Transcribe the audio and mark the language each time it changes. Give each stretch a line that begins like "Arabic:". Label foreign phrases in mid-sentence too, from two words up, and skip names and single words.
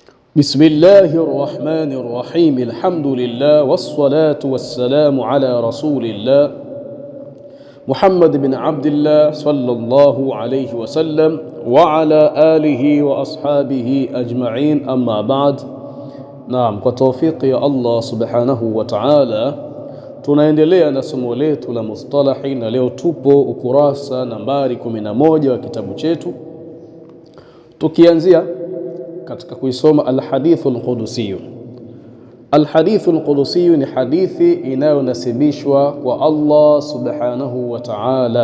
Arabic: بسم الله الرحمن الرحيم. الحمد لله والصلاة والسلام على رسول الله محمد بن عبد الله صلى الله عليه وسلم وعلى آله وأصحابه أجمعين. أما بعد. نعم,
Swahili: kwa tawfiki ya Allah
Arabic: سبحانه وتعالى
Swahili: tunaendelea na somo letu la mustalahi, na leo tupo ukurasa nambari 11 wa kitabu chetu, tukianzia katika kuisoma
Arabic: الحديث القدسي. الحديث القدسي
Swahili: ni hadithi inayonasibishwa kwa Allah
Arabic: سبحانه وتعالى.